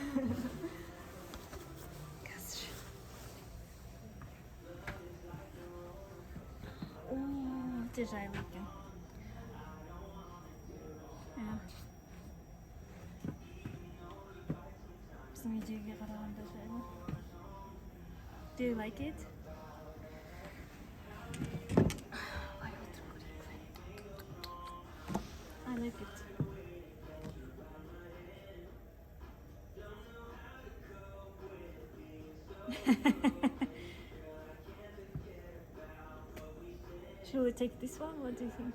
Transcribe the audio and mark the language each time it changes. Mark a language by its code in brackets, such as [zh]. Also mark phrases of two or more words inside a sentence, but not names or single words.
[kk] Қазір. Өте жайлы екен. Біздің видеоға қарағанда жайлы. [en] Do you like it? I like it. Should we take this one? What do you think?